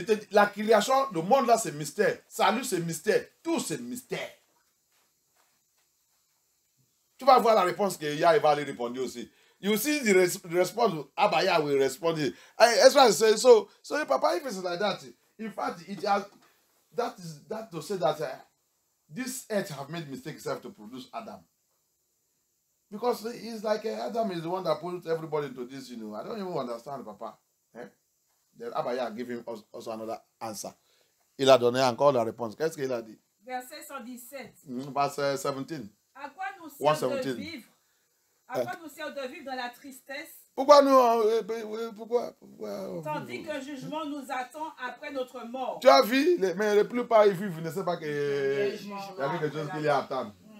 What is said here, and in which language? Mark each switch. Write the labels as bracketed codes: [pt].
[fr] La création, le monde là, c'est mystère. Salut, c'est mystère. Tout, c'est mystère. Tu vas voir la réponse que Yah va lui répondre aussi. [en] You see the response, Abaya will respond. Ezra says, so Papa, if it's like that, in fact, it has... That to say that this earth have made mistake itself to produce Adam. Because it's like Adam is the one that put everybody into this, you know. I don't even understand, Papa. Then Abaya give him also another answer. [fr] Il a donné encore la réponse. Qu'est-ce qu'il a dit? Verset 117. Verset 17. À quoi nous sert de vivre? À quoi nous sert de vivre dans la tristesse? Pourquoi nous... Pourquoi Tandis qu'un jugement nous attend après notre mort. Tu as vu, mais la plupart ils vivent, ne savent pas qu'il y a quelque chose qui les attend.